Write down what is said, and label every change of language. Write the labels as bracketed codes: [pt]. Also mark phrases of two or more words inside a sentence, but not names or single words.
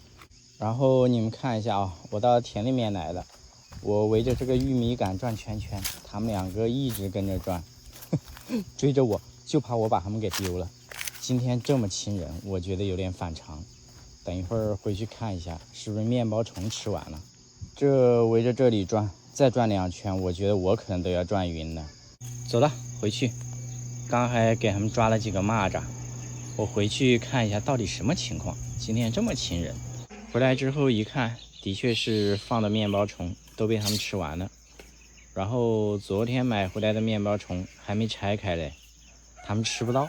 [zh] 然後你們看一下啊，我到田裡面來了，我圍着這個玉米杆轉圈圈，他們兩個一直跟着轉，追着我，就怕我把他們給丟了。今天這麼親人，我覺得有點反常。等一會兒回去看一下，是不是麵包蟲吃完了。這圍着這裡轉，再轉2圈，我覺得我可能都要轉暈了。走了，回去。剛還給他們抓了幾個螞蚱，我回去看一下到底什麼情況。今天這麼親人。回來之後一看，的確是放的麵包蟲都被他們吃完了。然後昨天買回來的麵包蟲還沒拆開嘞，他們吃不到。